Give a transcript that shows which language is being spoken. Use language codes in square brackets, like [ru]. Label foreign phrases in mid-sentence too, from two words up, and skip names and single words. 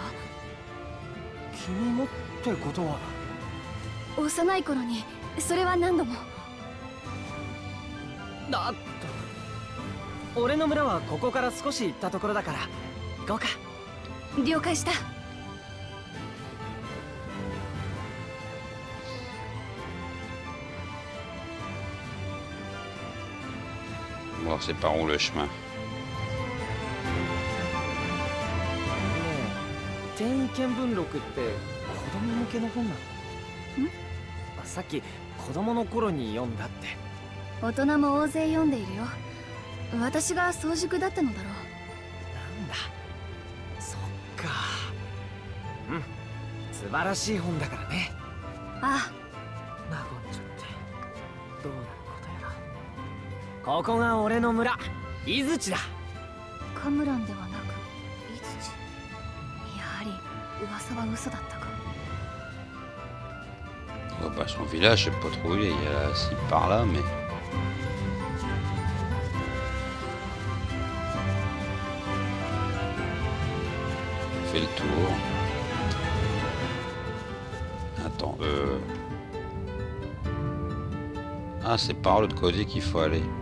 [ja] 君もってことは幼い頃にそれは何度も。だって俺の村はここから少し行ったところだから行こうか。了解した。 [fr] Voir c'est par où le chemin. [ja] 天意見聞録って子供向けの本なの？さっき子供の頃に読んだって。大人も大勢読んでいるよ。私が早熟だったのだろう。なんだ、そっか。素晴らしい本だからね。ああ。和んじゃってどうなることやら。ここが俺の村、伊槌だ。カムランではなく伊槌。やはり噂は嘘だったか。 [fr] Oh, bah, son village, je sais pas trop où il est, il y a si par là, mais... On fait le tour. Attends, Ah, c'est par l'autre côté qu'il faut aller.